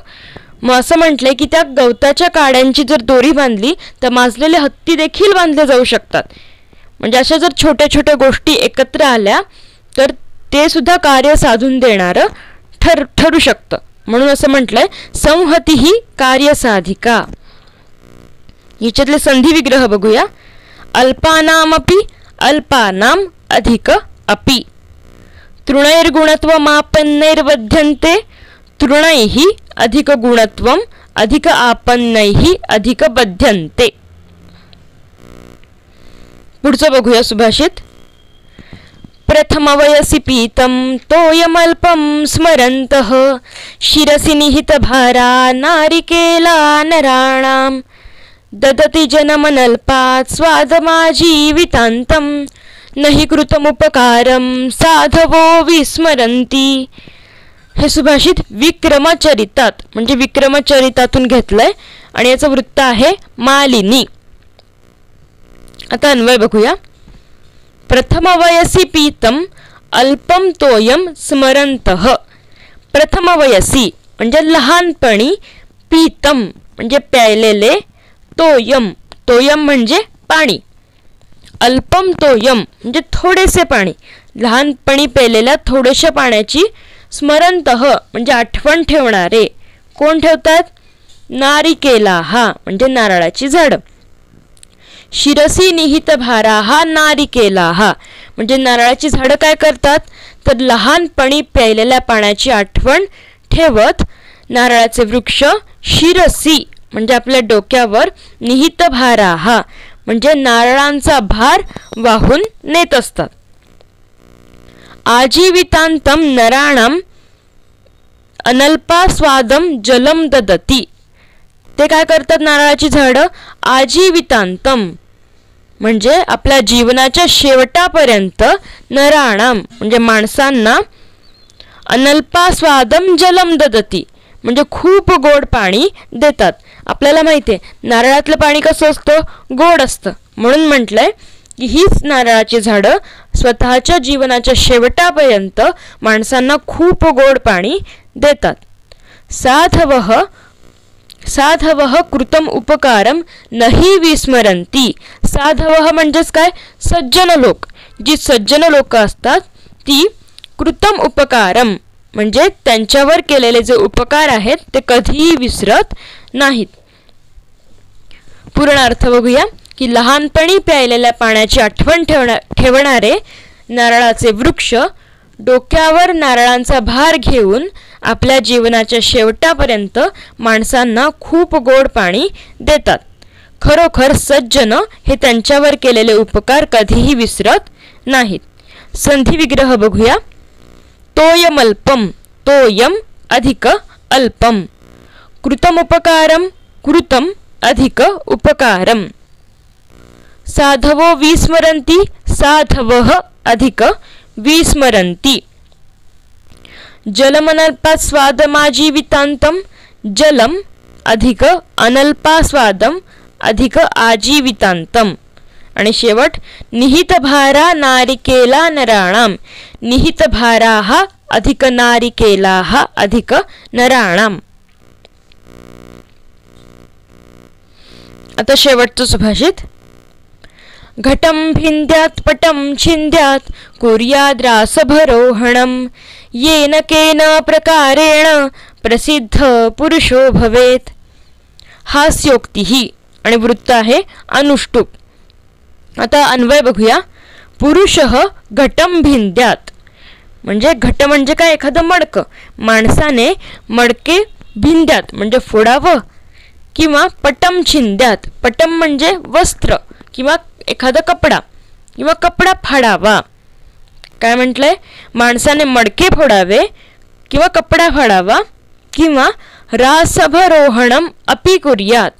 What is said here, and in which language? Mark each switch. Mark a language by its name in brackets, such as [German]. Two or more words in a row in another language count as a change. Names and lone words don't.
[Marathi] मग असं म्हटलंय की त्या गवताच्या काड्यांची जर दोरी बांधली तर माजलेले हत्ती देखील बांधले जाऊ शकतात. म्हणजे अशा जर छोट्या छोट्या गोष्टी एकत्र आल्या तर ते सुद्धा कार्य साधून देणारं ठरू शकतं. म्हणून असं म्हटलंय संहती ही कार्यसाधिका. याच्यातले संधी विग्रह बघूया. [Sanskrit] अल्पानामपि अल्पानाम अधिक अपि. तृणैर्गुणत्वमापन्नैर्वध्यन्ते तृणैः अधिक गुणत्वम अधिक आपन्नैः अधिक बध्यन्ते. [Marathi] पुढचं बघूया सुभाषित. [Sanskrit] प्रथमवयसि पीतं तोयमल्पं स्मरन्तः शिरसि निहितभारा नारिकेला नराणां ददति जनमनल्पात् स्वादमाजीवितान्तं नहि कृतमुपकारं साधवो विस्मरन्ति. [Marathi] हे सुभाषित विक्रमचरितात म्हणजे विक्रमचरितातून घेतलंय आणि याचं वृत्त आहे मालिनी. आता अन्वय बघूया. [Sanskrit] प्रथमवयसि पीतं अल्पं तोयम स्मरन्तः. [Marathi] प्रथमवयसी म्हणजे लहानपणी, पीतं म्हणजे प्यायलेले, [Sanskrit] तोयम तोयम [Marathi] म्हणजे पाणी, [Sanskrit] अल्पम तोयम [Marathi] म्हणजे थोडेसे पाणी, लहानपणी प्यायलेल्या थोड्याशा पाण्याची, स्मरन्तः म्हणजे आठवण ठेवणारे. कोण ठेवतात? नारिकेलाः म्हणजे नारळाची झाड. [Sanskrit] शिरसी निहित भाराः नारिकेलाः [Marathi] म्हणजे नारळाची झाडं काय करतात तर लहानपणी प्यायलेल्या पाण्याची आठवण ठेवत नारळाचे वृक्ष शिरसी म्हणजे आपल्या डोक्यावर, [Sanskrit] निहित भाराः [Marathi] म्हणजे नारळांचा भार वाहून नेत असतात. [Sanskrit] आजीवितांतम नराणाम अनल्पा स्वादम जलम ददती. [Marathi] ते काय करतात नारळाची झाडं? आजीवितांतम म्हणजे आपल्या जीवनाच्या शेवटापर्यंत, नराणाम म्हणजे माणसांना, [Sanskrit] अनल्पा स्वादम जलम ददती [Marathi] म्हणजे खूप गोड पाणी देतात. आपल्याला माहिती आहे नारळातलं पाणी कसं असतं? गोड असतं. म्हणून म्हटलंय की हीच नारळाची झाडं स्वतःच्या जीवनाच्या शेवटापर्यंत माणसांना खूप गोड पाणी देतात. [Sanskrit] साधवः कृतम उपकारम नहि विस्मरन्ति. [Marathi] साधवः म्हणजेच काय? सज्जन लोक. जी सज्जन लोक असतात ती [Sanskrit] कृतम उपकारम [Marathi] म्हणजे त्यांच्यावर केलेले जे उपकार आहेत ते कधीही विसरत नाहीत. पूर्ण अर्थ बघूया की लहानपणी प्यायलेल्या पाण्याची आठवण ठेवणारे नारळाचे वृक्ष डोक्यावर नारळांचा भार घेऊन आपल्या जीवनाच्या शेवटापर्यंत माणसांना खूप गोड पाणी देतात. खरोखर सज्जन हे त्यांच्यावर केलेले उपकार कधीही विसरत नाहीत. संधी विग्रह बघूया. [Sanskrit] तोयमल्पम तोयम अधिक अल्पम. कृतमुपकारम कृतम अधिक उपकारम. साधवो विस्मरन्ति साधवः अधिक विस्मरन्ति. जलमनल्पात् स्वादमाजीवितान्तं जलम अधिक अनल्पास्वादम अधिक आजीवितान्तं. आणि शेवट निहितभारा नारिकेला नराणाम. निहितभाराः अधिक नारिकेलाः अधिक नराणाम. [Marathi] आता शेवटचं सुभाषित. [Sanskrit] घटं भिन्द्यात् पटं छिन्द्यात् कुर्याद्रासभरोहणं येन केन प्रकारेण प्रसिद्ध पुरुषो भवेत्. [Marathi] हास्योक्तिः आणि वृत्त आहे अनुष्टुप. आता अन्वय बघूया. [Sanskrit] पुरुषः घटं भिन्द्यात् [Marathi] म्हणजे घट म्हणजे काय? एखादं मडकं. माणसाने मडके भिन्द्यात म्हणजे फोडावं किंवा [Sanskrit] पटम छिंद्यात, [Marathi] पटम म्हणजे वस्त्र किंवा एखादा कपडा, किंवा कपडा फाडावा. काय म्हटलंय? माणसाने मडके फोडावे किंवा कपडा फाडावा, किंवा [Sanskrit] रासभरोहणम अपि कुर्यात.